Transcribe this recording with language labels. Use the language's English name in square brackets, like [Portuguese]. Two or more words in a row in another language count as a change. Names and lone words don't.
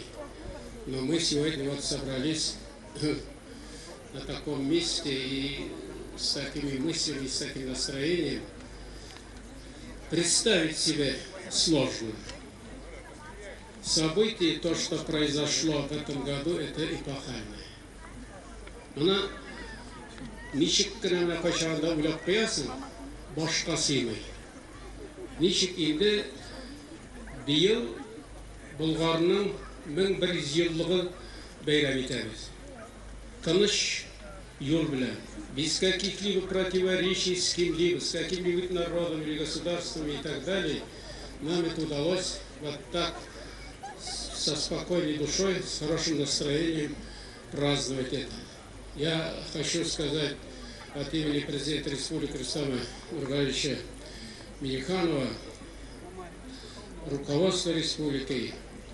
[Russian] Но мы сегодня вот собрались на таком месте и с такими мыслями, с таким настроением. Представить себе сложно. Событие, то, что произошло в этом году, это эпохальное. [Tatar] Она ничек кенә кайчагында уйлап куясың, башка сыймый. Ничек инде быел Булгарның 1100 еллыгын бәйрәм итәбез. [Russian] Тыныч юл белән, без каких-либо противоречий с кем-либо, с каким-либо народом или государством и так далее, нам это удалось вот так со спокойной душой, с хорошим настроением праздновать это. Я хочу сказать от имени президента Республики Рустама Нургалевича Минниханова, руководства республики в